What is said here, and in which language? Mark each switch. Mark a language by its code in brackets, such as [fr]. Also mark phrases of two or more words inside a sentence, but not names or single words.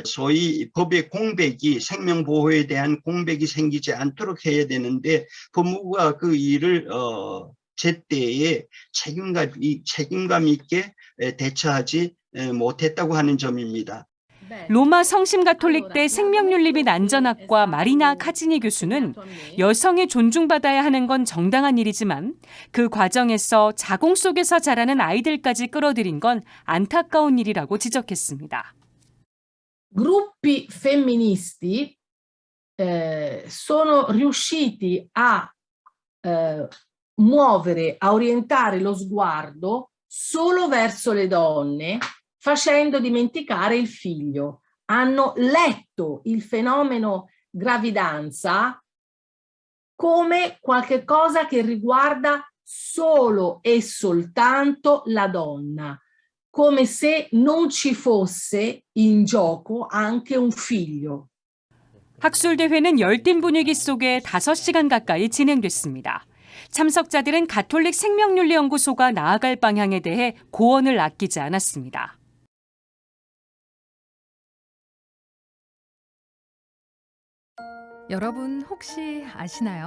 [ko] 소위 법의 공백이 생명보호에 대한 공백이 생기지 않도록 해야 되는데 법무부가 그 일을 제때에 책임감 있게 대처하지 못했다고 하는 점입니다. 로마 성심가톨릭대 생명윤리 및 안전학과 마리나 카지니 교수는 여성이 존중받아야 하는 건 정당한 일이지만 그 과정에서 자궁 속에서 자라는 아이들까지 끌어들인 건 안타까운 일이라고 지적했습니다. [it] Gruppi femministi sono riusciti a muovere, a orientare lo sguardo solo verso le donne, facendo dimenticare il figlio. Hanno letto il fenomeno gravidanza come qualche cosa che riguarda solo e soltanto la donna, come se non ci fosse in gioco anche un figlio. [ko] 학술대회는 열띤 분위기 속에 5시간 가까이 진행됐습니다. 참석자들은 가톨릭 생명윤리연구소가 나아갈 방향에 대해 고언을 아끼지 않았습니다. 여러분 혹시 아시나요?